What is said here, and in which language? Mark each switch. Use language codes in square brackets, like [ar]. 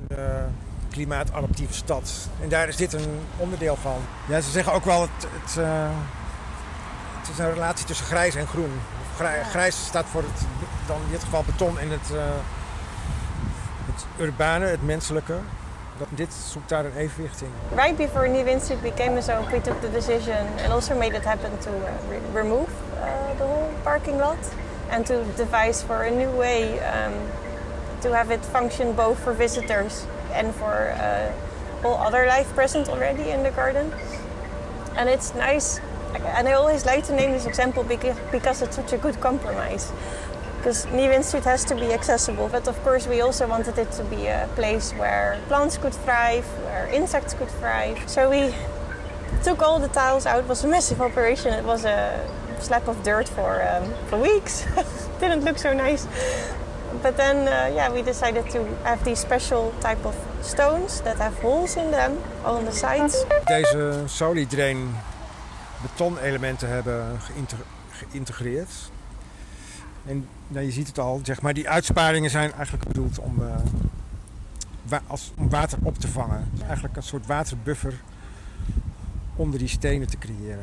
[nl] Een klimaatadaptieve stad. En daar is dit een onderdeel van. Ja, ze zeggen ook wel het is een relatie tussen grijs en groen. Grijs staat voor dan in dit geval beton en het urbane, het menselijke. Dit zoekt daar een evenwicht in. [en] Right before Nieuwe Instituut became a zone, we took the decision and also made it happen to remove the whole parking lot and to devise for a new way to have it function both for visitors and for all other life present already in the garden. And it's nice, and I always like to name this example because it's such a good compromise. Because Nieuwe Instituut has to be accessible, but of course we also wanted it to be a place where plants could thrive, where insects could thrive. So we took all the tiles out. It was a massive operation. It was a slab of dirt for weeks. Didn't look so nice. But then, we decided to have these special type of stones that have holes in them, all on the sides. [nl] Deze solidrain betonelementen hebben geïntegreerd. En nou, je ziet het al, zeg maar, die uitsparingen zijn eigenlijk bedoeld om water op te vangen. Eigenlijk een soort waterbuffer onder die stenen te creëren.